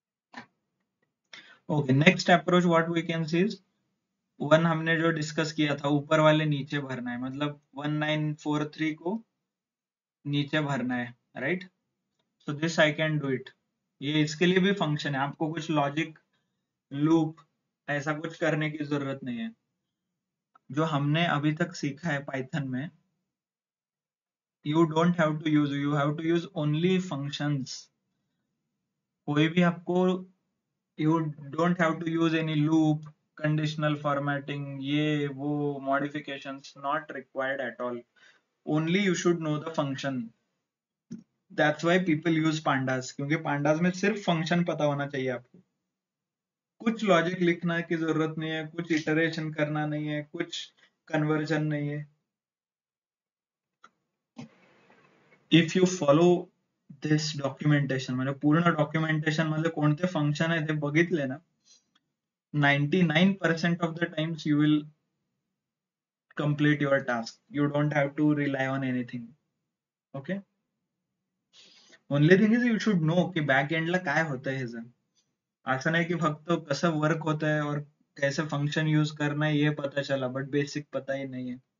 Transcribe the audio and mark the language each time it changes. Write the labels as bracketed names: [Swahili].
[English] okay, next approach what we can see is, [Hindi] one हमने जो discuss किया था ऊपर वाले नीचे भरना है, मतलब 1943 को नीचे भरना है, right. [English] So this I can do it. [Hindi] ये इसके लिए भी फंक्शन है, आपको कुछ लॉजिक लूप ऐसा कुछ करने की जरूरत नहीं है। जो हमने अभी तक सीखा है पाइथन में, [English] you don't have to use, you have to use only functions। [Hindi] कोई भी आपको, [English] you don't have to use any loop, conditional formatting, [Hindi] ये वो [English] modifications not required at all। only you should know the function। that's why people use pandas, [Hindi] क्योंकि pandas में सिर्फ function पता होना चाहिए आपको, कुछ लॉजिक लिखना की जरूरत नहीं है, कुछ इटरेशन करना नहीं है, कुछ कन्वर्जन नहीं है। [English] if you follow this documentation, [Marathi] म्हणजे पूर्ण डॉक्युमेंटेशन मध्ये कोणते फंक्शन आहे ते बघितले ना, [English] 99% of the times you will complete your task, you don't have to rely on anything। okay, only thing is you should know कि back end [Marathi] ला काय होतंय ह्याचं। असं नाही की फक्त कसं वर्क होतंय [Hindi] और कैसे फंक्शन यूज करना है ये पता चला, बट बेसिक पता ही नहीं है।